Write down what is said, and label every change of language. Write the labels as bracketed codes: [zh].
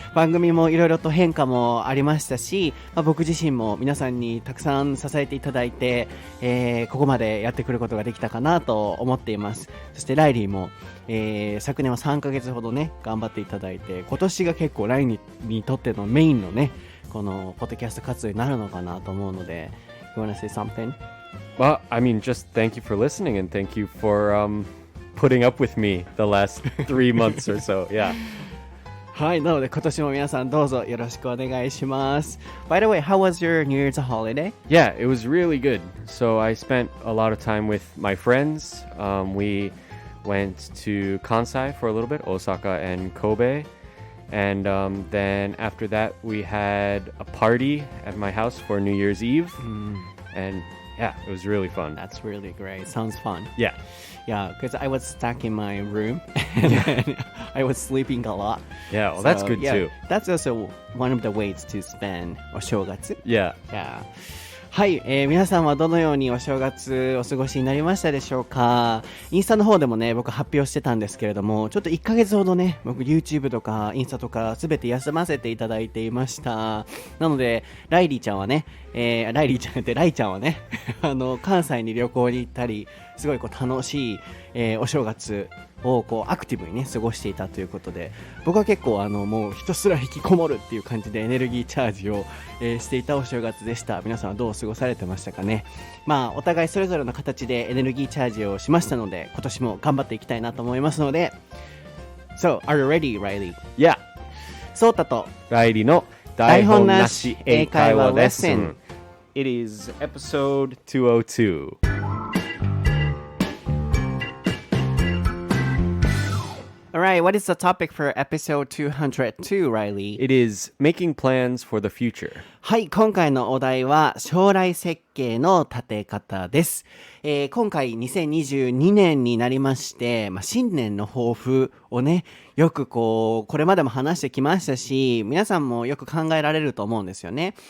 [ja] 番組もいろいろと変化もありましたし、僕自身も皆さんにたくさん支えていただいて、ここまでやってくることができたかなと思っています。そしてライリーも、昨年は3ヶ月ほどね、頑張っていただいて、今年が結構ライリーにとってのメインのね、このポッドキャスト活動になるのかなと思うので、 [en] You want to say something? Well, I mean, just thank you for listening and thank you for putting up with me the last 3 months or so. Yeah. [ja] はい、なので今年も皆さんどうぞよろしくお願いします。 [en] By the way, how was your New Year's holiday? Yeah, it was really good. So I spent a lot of time with my friends. We went to Kansai for a little bit, Osaka and Kobe. And then after that, we had a party at my house for New Year's Eve. And yeah, it was really fun. That's really great. Sounds fun. Yeah. Yeah, because I was stuck in my room and I was sleeping a lot. Yeah, well, that's good too. That's also one of the ways to spend お正月. Yeah. Yeah. [ja] はい、皆さんはどのようにお正月お過ごしになりましたでしょうか。インスタの方でもね、僕発表してたんですけれども、ちょっと1ヶ月ほどね、僕 YouTube とかインスタとかすべて休ませていただいていました。なので、ライリーちゃんはね、ライちゃんはね、関西に旅行に行ったり、すごいこう楽しい、お正月をこうアクティブにね過ごしていたということで、僕は結構もうひたすら引きこもるっていう感じでエネルギーチャージを、していたお正月でした。皆さんはどう過ごされてましたかね。まあお互いそれぞれの形でエネルギーチャージをしましたので、今年も頑張っていきたいなと思いますので。 [en] So, are you ready, Reilly? Yeah. [ja] そうたと Reillyの台本なし英会話レッスン。 [en] It is episode 202. Alright, what is the topic for episode 202, Reilly? It is making plans for the future. [ja] はい、今回のお題は将来設計の立て方です。今回2022年になりまして、新年の抱負をね、よくこれまでも話してきましたし、皆さんもよく考えられると思うんですよね。